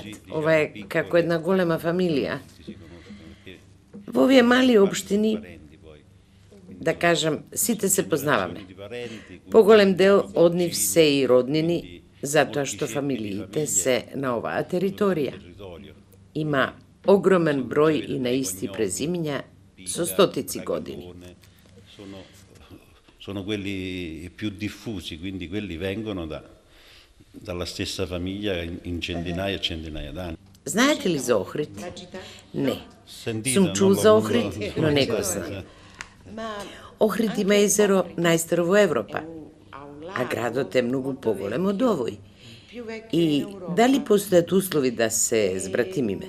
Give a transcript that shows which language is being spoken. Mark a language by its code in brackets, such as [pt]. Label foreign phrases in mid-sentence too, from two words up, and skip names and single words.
[mk] Ова е како една голема фамилија. Во овие мали општини, да кажам, сите се познаваме. Поголем дел од нив се и роднини, затоа што фамилиите се на оваа територија. Има огромен број и на исти презимиња со стотици години. [it] Sono quelli più diffusi, quindi quelli vengono dalla stessa famiglia in centinaia e centinaia d'anni. [mk] Знаете ли за Охрид? Не. Сум чул за Охрид, но не го знам. Охрид има езеро најстаро во Европа, а градот е многу поголем од овој. И дали постојат услови да се збратимиме?